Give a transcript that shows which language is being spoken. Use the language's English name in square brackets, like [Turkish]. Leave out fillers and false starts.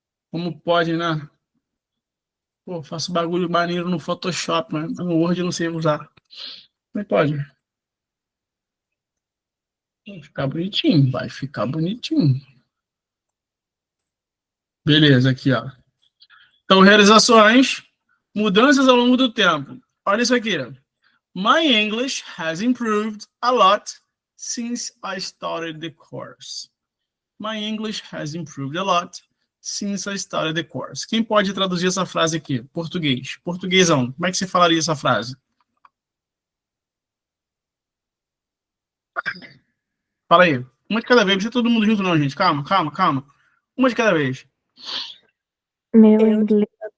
[Portuguese] Como pode, né? Pô, faço bagulho maneiro no Photoshop, mas no Word eu não sei usar. Como é que pode? Vai ficar bonitinho, vai ficar bonitinho. Beleza, aqui, ó. Então, realizações, mudanças ao longo do tempo. Olha isso aqui. [English] My English has improved a lot since I started the course. My English has improved a lot since I started the course. [Portuguese] Quem pode traduzir essa frase aqui? Português. Portuguesão. Como é que você falaria essa frase? Fala aí. Uma de cada vez. Não precisa todo mundo junto não, gente. Calma. Uma de cada vez. Meu inglês.